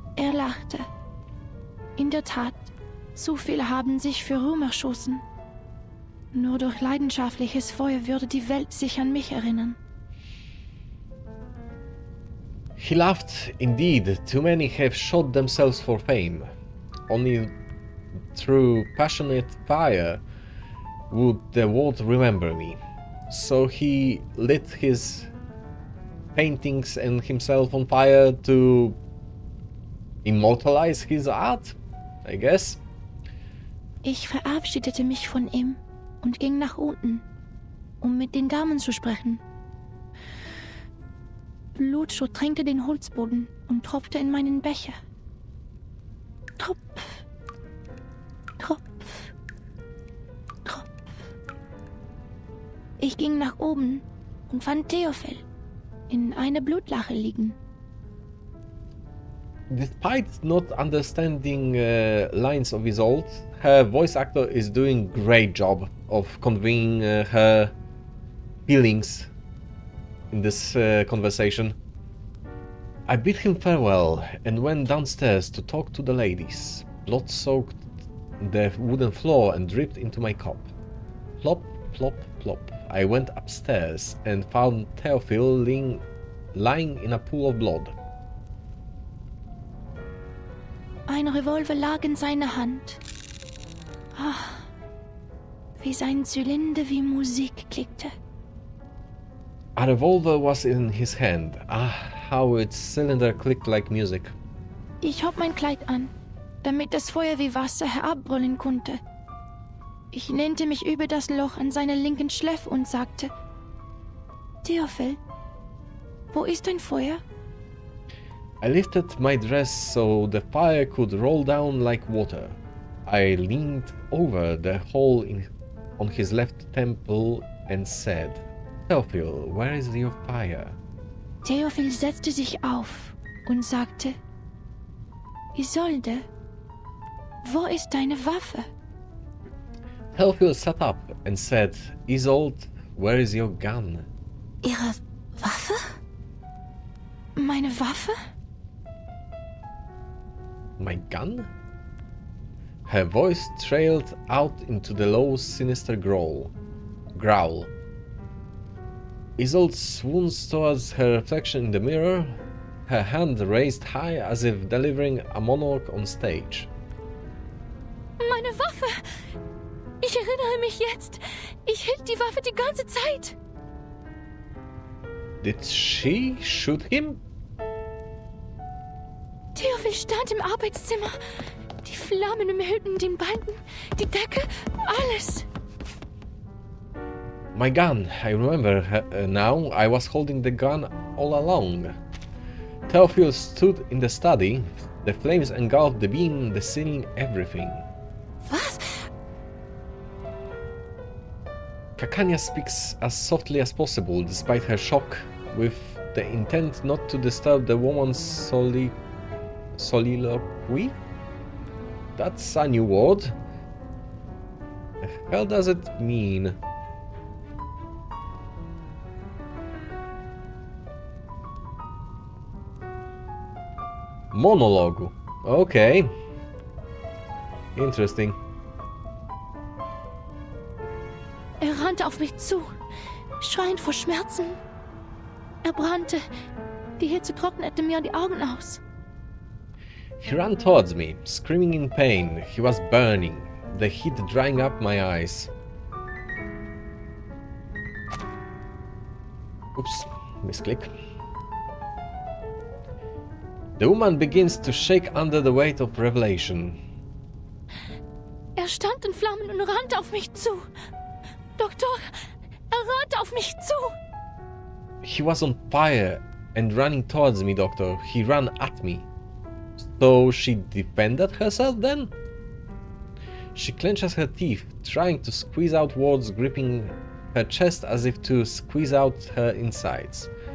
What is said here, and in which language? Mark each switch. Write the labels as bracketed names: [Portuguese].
[German] Er lachte. In der Tat, zu viele haben sich für Ruhm erschossen. Nur durch leidenschaftliches Feuer würde die Welt sich an mich erinnern. [English] He laughed. Indeed, too many have shot themselves for fame. Only through passionate fire would the world remember me. So he lit his paintings and himself on fire to immortalize his art, I guess. [German] Ich verabschiedete mich von ihm und ging nach unten, um mit den Damen zu sprechen. Blut durchtränkte den Holzboden und tropfte in meinen Becher. Tropf, Tropf, Tropf. Ich ging nach oben und fand Theophil in einer Blutlache liegen. [English] Despite not understanding lines of his old, her voice actor is doing great job of conveying her feelings in this conversation. I bid him farewell and went downstairs to talk to the ladies. Blood soaked the wooden floor and dripped into my cup. Plop, plop, plop. I went upstairs and found Theophil lying in a pool of blood. [German] Ein Revolver lag in seiner Hand. Ah, wie sein Zylinder wie Musik klickte. [English] A revolver was in his hand. Ah, how its cylinder clicked like music. [German] Ich hob mein Kleid an, damit das Feuer wie Wasser herabbrüllen konnte. Ich lehnte mich über das Loch an seiner linken Schläfe und sagte: Theophil, wo ist dein Feuer? [English] I lifted my dress so the fire could roll down like water. I leaned over the hole on his left temple and said, Theophil, where is your fire? [German] Theophil setzte sich auf und sagte: Isolde, wo ist deine Waffe? [English] Theophil sat up and said, Isolde, where is your gun? [German] Ihre Waffe? Meine Waffe? [English] My gun? Her voice trailed out into the low, sinister growl. Isolde swoons towards her reflection in the mirror, her hand raised high as if delivering a monologue on stage. [German] Meine Waffe! Ich erinnere mich jetzt. Ich hielt die Waffe die ganze Zeit. [English] Did she shoot him? [German] Theophil stand im Arbeitszimmer. Die Flammen umhüllten den Balken, die Decke, alles. [English] My gun. I remember now. I was holding the gun all along. Theophil stood in the study. The flames engulfed the beam, the ceiling, everything. [German] Was? [English] Kakanya speaks as softly as possible, despite her shock, with the intent not to disturb the woman's soliloquy? That's a new word. The hell does it mean? Monologue. Okay. Interesting. [German] Er rannte auf mich zu, schreiend vor Schmerzen. Er brannte. Die Hitze trocknete mir die Augen aus. [English] He ran towards me, screaming in pain. He was burning, the heat drying up my eyes. Oops, misclick. The woman begins to shake under the weight of revelation. [German] Er stand in Flammen und rannte auf mich zu. Doktor, Verrat auf mich zu! [English] He was on fire and running towards me, Doctor. He ran at me. So she defended herself then? She clenches her teeth, trying to squeeze out words, gripping her chest as if to squeeze out her insides.